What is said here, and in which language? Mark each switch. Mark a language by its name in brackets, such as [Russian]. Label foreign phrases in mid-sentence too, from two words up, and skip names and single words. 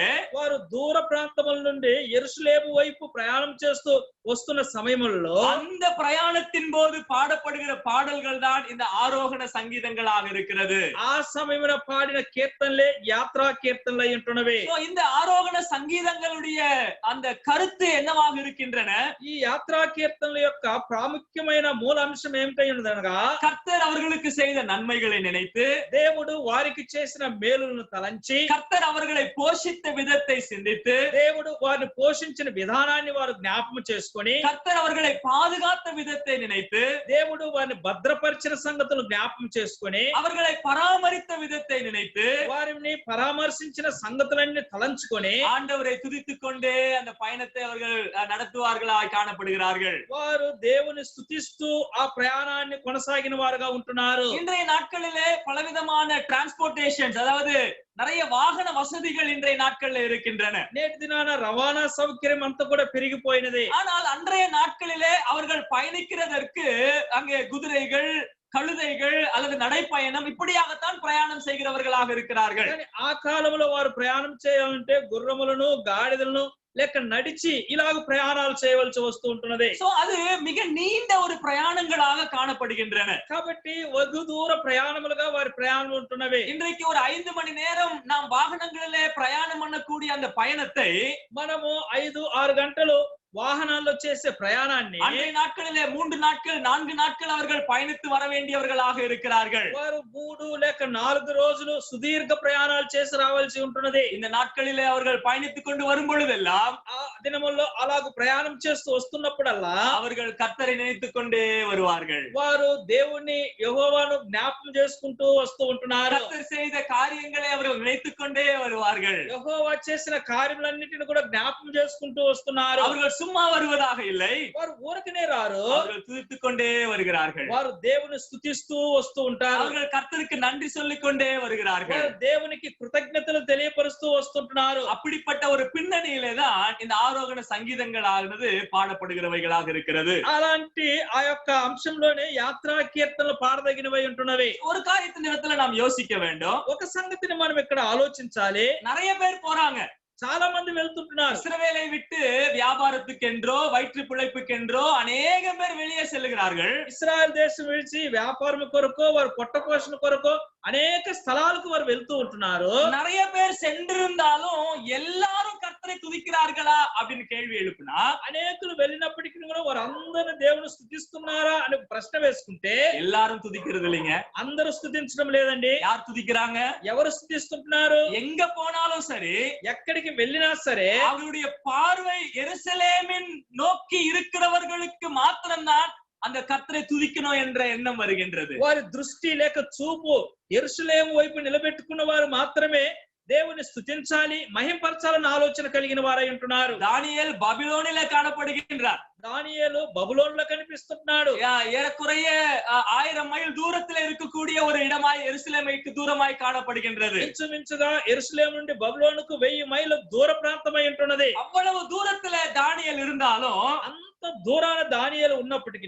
[Telugu] వారు దూర ప్రాంతముల నుండి యెరూషలేము వైపు ప్రయాణం చేస్తూ వస్తున్న సమయంలో [Tamil] அந்த பிரயாணத்தின் போது பாடப்படுகிற பாடல்கள் தான் இந்த ஆரோகண சங்கீதங்களாக இருக்கிறது. [Telugu] ఆ సమయమున పాడిన కీర్తనలే యాత్రా కీర్తనలై ఉంటున్నవి. [Tamil] இந்த ஆரோகண சங்கீதங்களுடைய அந்த கருத்து என்னவாக இருக்கின்றன? [Telugu] ఈ యాత్రా కీర్తనల యొక్క ప్రాముఖ్యమైన మూల అంశం ఏమిటై ఉన్నదనగా, [Tamil] கர்த்தர் அவர்களுக்கு செய்த நன்மைகளை நினைத்து, [Telugu] దేవుడు వారికి చేసిన మేలులను తలంచి, [Tamil] கர்த்தர் அவர்களை அவர்களை போஷித்த விதத்தை சிந்தித்து [Telugu] దేవుడు వారిని పోషించిన విధానాన్ని వారు జ్ఞాపకం చేసుకొని [Tamil] கர்த்தர் அவர்களை பாதுகாத்த விதத்தை நினைத்து [Telugu] దేవుడు వారిని భద్రపరిచిన సంగతులు జ్ఞాపకం చేసుకొని [Tamil] அவர்களை பராமரித்த விதத்தை நினைத்து [Telugu] వారిని పరామర్శించిన సంగతులన్నీ తలంచుకొని [Tamil] ஆண்டவரை துதித்துக் கொண்டே அந்த பயணத்தை அவர்கள் நடத்துவார்களாய் காணப்படுகிறார்கள். [Telugu] వారు దేవుని స్తుతిస్తూ ఆ ప్రయాణాన్ని కొనసాగిన వారుగా ఉంటున్నారు. [Tamil] இன்றைய நாட்களிலே பலவிதமான டிரான்ஸ்போர்டேஷன்ஸ், அதாவது நிறைய வாகன வசதிகள் இன்றைய நாட்களில் இருக்கின்றன. [Telugu] నేటి దినాన రవాణా సౌకర్యం అంతా కూడా పెరిగిపోయినది. [Tamil] ஆனால் அன்றைய நாட்களிலே அவர்கள் பயணிக்கிறதற்கு அங்கே குதிரைகள், கழுதைகள் அல்லது நடைப்பயணம் இப்படியாகத்தான் பிரயாணம் செய்கிறவர்களாக இருக்கிறார்கள். [Telugu] ఆ కాలంలో వారు ప్రయాణం చేయాలంటే గుర్రములను, గాడిదలను లేక నడిచి ఇలాగ ప్రయాణాలు చేయవలసి వస్తూ ఉంటున్నది. [Tamil] சோ அது மிக நீண்ட ஒரு பிரயாணங்களாக காணப்படுகின்றன. [Telugu] కాబట్టి వెగు దూర ప్రయాణములుగా వారి ప్రయాణం ఉంటున్నవి. [Tamil] இன்றைக்கு ஒரு 5 மணி நேரம் நாம் வாகனங்களிலே பிரயாணம் பண்ணக்கூடிய அந்த பயணத்தை [Telugu] మనము 5-6 గంటలు వాహనాల్లో చేసే ప్రయాణాన్ని [Tamil] அன்றைய நாட்களிலே 3 நாட்கள் 4 நாட்கள் அவர்கள் பயணித்து வர வேண்டியவர்களாக இருக்கிறார்கள். [Telugu] వారు 3 లేక 4 రోజులు సుదీర్ఘ ప్రయాణాలు చేసి రావాల్సి ఉంటున్నది. [Tamil] இந்த நாட்களிலே அவர்கள் பயணித்துக் கொண்டு வரும் பொழுதெல்லாம் [Telugu] ఆ దినముల్లో అలాగ ప్రయాణం చేస్తూ వస్తున్నప్పుడల్లా [Tamil] அவர்கள் கர்த்தரை நினைத்துக் கொண்டே வருவார்கள். [Telugu] వారు దేవుణ్ణి యెహోవాను జ్ఞాపకం చేసుకుంటూ వస్తూ ఉంటున్నారు. [Tamil] கர்த்தர் செய்த காரியங்களை அவர்கள் நினைத்துக் கொண்டே வருவார்கள். [Telugu] యెహోవా చేసిన కార్యములన్నిటిని కూడా జ్ఞాపకం చేసుకుంటూ వస్తున్నారు. [Tamil] அவர்கள் சும்மா வருவதாக இல்லை, [Telugu] వారు ఊరికనే రారు, [Tamil] அவர்கள் துதித்துக் கொண்டே வருகிறார்கள். [Telugu] వారు దేవుని స్తుతిస్తూ వస్తూ ఉంటారు. [Tamil] அவர்கள் கர்த்தருக்கு நன்றி சொல்லிக் கொண்டே வருகிறார்கள். [Telugu] వారు దేవునికి కృతజ్ఞతలు తెలియపరుస్తూ వస్తుంటున్నారు. [Tamil] அப்படிப்பட்ட ஒரு பின்னணியிலே தான் இந்த ஆரோகண சங்கீதங்கள் ஆனது பாடப்படுகிறவைகளாக இருக்கிறது. [Telugu] అలాంటి ఆ యొక్క అంశంలోనే యాత్రా కీర్తనలు పాడదగినవై ఉంటున్నవి. [Tamil] ஒரு காரியத்தின் இடத்துல நாம் யோசிக்க வேண்டும். [Telugu] ఒక సంగతిని మనం ఇక్కడ ఆలోచించాలి. [Tamil] நிறைய பேர் போறாங்க, [Telugu] చాలా మంది వెళ్తుంటున్నారు. [Tamil] இஸ்ரவேலை விட்டு வியாபாரத்துக்கென்றோ வயிற்று பிழைப்புக்கென்றோ அநேக பேர் வெளியே செல்லுகிறார்கள். [Telugu] ఇశ్రాయేల్ దేశం విడిచి వ్యాపారం కొరకు, వారు పొట్ట పోషణ కొరకు అనేక స్థలాలకు వారు వెళ్తూ ఉంటున్నారు. [Tamil] நிறைய பேர் சென்றிருந்தாலும் எல்லாரும் கர்த்தரை துதிக்கிறார்களா அப்படின்னு கேள்வி எழுப்புனா, [Telugu] అనేకులు వెళ్ళినప్పటికీ కూడా వారు అందరూ దేవుని స్తుతిస్తున్నారా అని ప్రశ్న వేసుకుంటే [Tamil] எல்லாரும் துதிக்கிறது இல்லைங்க. [Telugu] అందరూ స్తుతించడం లేదండి. [Tamil] யார் துதிக்கிறாங்க? [Telugu] ఎవరు స్తుతిస్తుంటున్నారు? [Tamil] எங்க போனாலும் சரி, [Telugu] ఎక్కడికి వెళ్ళినా సరే [Tamil] அவருடைய பார்வை எருசலேமின் நோக்கி இருக்கிறவர்களுக்கு மாத்திரம்தான் அந்த கர்த்தரை துதிக்கணும் என்ற எண்ணம் வருகின்றது. [Telugu] వారి దృష్టి లేక చూపు యెరూషలేము వైపు నిలబెట్టుకున్న వారు మాత్రమే దేవుని స్తుతించాలి, మహింపరచాలని ఆలోచన కలిగిన వారై ఉంటున్నారు. [Tamil] தானியேல் பாபிலோனிலே காணப்படுகின்றார். [Telugu] దానియేలు బబులోనులో కనిపిస్తున్నాడు. [Tamil] ஏறக்குறைய 1000 மைல் தூரத்தில் இருக்கக்கூடிய ஒரு இடமாய் எருசலேமுக்கு தூரமாய் காணப்படுகின்றது. [Telugu] ఇంచుమించుగా యెరూషలేము నుండి బబులోనుకు 1000 మైళ్ళ దూర ప్రాంతమై ఉంటున్నది. [Tamil] அவ்வளவு தூரத்துல தானியேல் இருந்தாலும் [Telugu] అంత దూరాన దానియేలు ఉన్నప్పటికీ